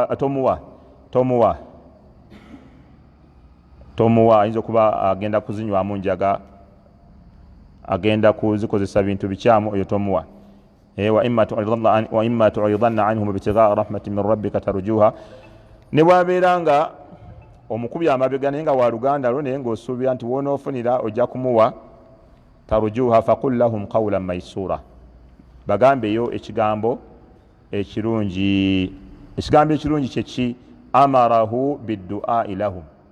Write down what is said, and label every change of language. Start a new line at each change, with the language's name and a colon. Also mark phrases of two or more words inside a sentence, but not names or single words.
Ganda: tomuwa ayinza okuba agenda kuzinywamu njaga agenda kuzikozesa bintu bikyamu oyo tomuwa
Arabic: وإما تعرضن عنهم ابتغاء رحمة من ربك ترجوها
Ganda: ne bwabeera nga omukubi amabega naye nga wa luganda lwo naye ng'osuubira nti wonoofunira ojja kumuwa
Arabic: ترجوها فقل لهم قولا ميسورا
Ganda: bagambeyo ekigambo ekirungi kyeki
Arabic: أمره بالدعاء لهم